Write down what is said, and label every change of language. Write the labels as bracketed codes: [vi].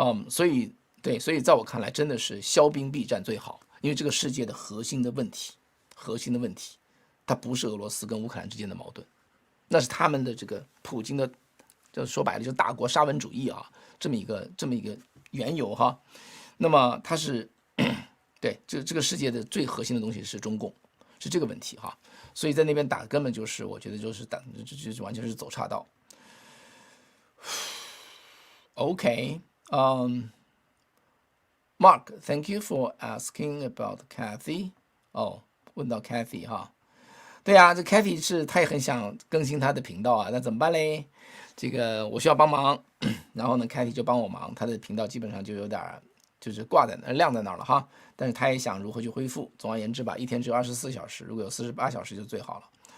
[zh] 所以在我看来，真的是消兵避战最好，因为这个世界的核心的问题，它不是俄罗斯跟乌克兰之间的矛盾，那是他们的这个普京的，就说白了就是大国沙文主义啊，这么一个缘由哈。那么它是对这个世界的最核心的东西是中共，是这个问题哈。所以在那边打根本就是我觉得就是打就完全是走岔道。 [en] OK， Mark, thank you for asking about Kathy. [zh] 问到 Kathy 哈，对啊，这 Kathy 他也很想更新他的频道啊，那怎么办嘞？这个我需要帮忙，然后呢 Kathy 就帮我忙，他的频道基本上就有点就是挂在那晾在那儿了哈。但是他也想如何去恢复。总而言之吧，一天只有24小时，如果有48小时就最好了。